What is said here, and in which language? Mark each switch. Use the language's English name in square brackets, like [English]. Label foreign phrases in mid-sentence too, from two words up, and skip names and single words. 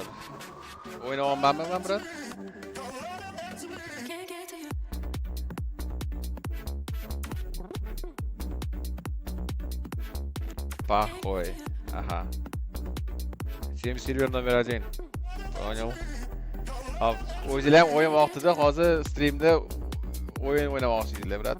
[Uzbek] O'ynayapmanmi men brat? [Russian] Похуй. Ага. Team Silver номер 1. Понял. [Uzbek] O'zinglar ham o'yin vaqtida hozir streamda o'yin o'ynamoqchisizlar, brat.